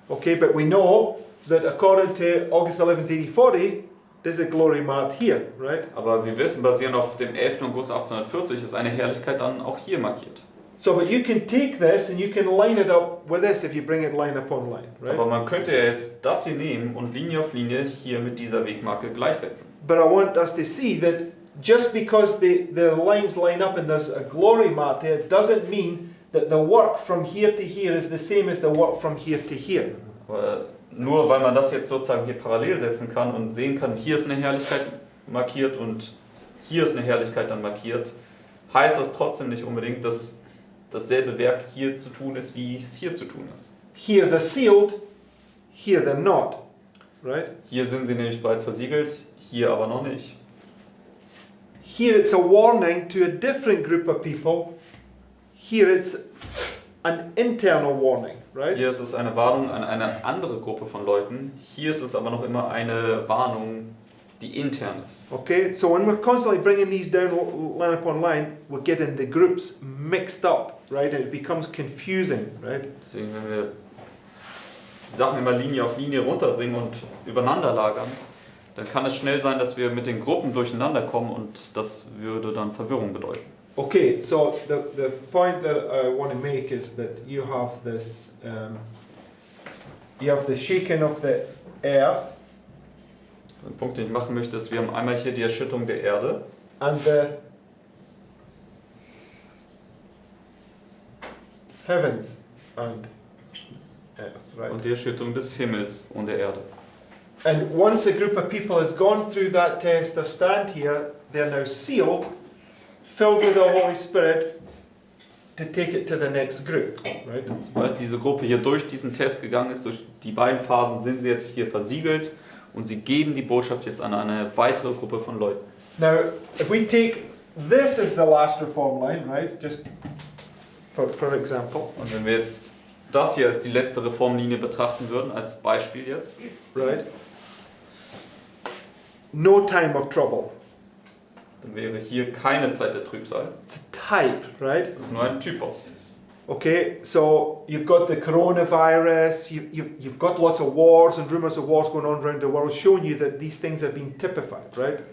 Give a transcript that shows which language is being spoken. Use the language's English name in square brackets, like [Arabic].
[English] Okay, but we know that according to August 11th, 1840, there's a glory marked here, right? [German] Aber wir wissen, basierend auf dem 11. August 1840, ist eine Herrlichkeit dann auch hier markiert. [English] So, but you can take this and you can line it up with this if you bring it line upon line, right? [German] Aber man könnte ja jetzt das hier nehmen und Linie auf Linie hier mit dieser Wegmarke gleichsetzen. [English] But I want us to see that just because the lines line up and there's a glory mark there doesn't mean that the work from here to here is the same as the work from here to here. [German] Aber nur weil man das jetzt sozusagen hier parallel setzen kann und sehen kann, hier ist eine Herrlichkeit markiert und hier ist eine Herrlichkeit dann markiert, heißt das trotzdem nicht unbedingt, dass dasselbe Werk hier zu tun ist, wie es hier zu tun ist. [English] Here they're sealed, here they're not, right? [German] Hier sind sie nämlich bereits versiegelt, hier aber noch nicht. [English] Here it's a warning to a different group of people. Here it's an internal warning, right? [German] Hier ist es eine Warnung an eine andere Gruppe von Leuten. Hier ist es aber noch immer eine Warnung, die intern ist. [English] Okay, so when we're constantly bringing these down line upon line, we're getting the groups mixed up, right? And it becomes confusing, right? [German] Deswegen, wenn wir die Sachen immer Linie auf Linie runterbringen und übereinander lagern, dann kann es schnell sein, dass wir mit den Gruppen durcheinander kommen und das würde dann Verwirrung bedeuten. [English] Okay, so the point that I want to make is that you have this, you have the shaking of the earth [German] Der Punkt, den ich machen möchte, ist, wir haben einmal hier die Erschütterung der Erde [English] and the heavens and earth, right? [German] und die Erschütterung des Himmels und der Erde. [English] And once a group of people has gone through that test, they stand here, they're now sealed, filled with the Holy Spirit to take it to the next group, right? [German] Sobald diese Gruppe hier durch diesen Test gegangen ist, durch die beiden Phasen, sind sie jetzt hier versiegelt und sie geben die Botschaft jetzt an eine weitere Gruppe von Leuten. [English] Now, if we take this as the last reform line, right? Just for example, [German] Und wenn wir jetzt das hier als die letzte Reformlinie betrachten würden, als Beispiel jetzt, [English] right? No time of trouble. [German] dann wäre hier keine Zeit der Trübsal. [English] It's a type, right? [German] Es ist nur ein Typos. [English] Okay, so you've got the coronavirus, you've got lots of wars and rumors of wars going on around the world, showing you that these things have been typified, right?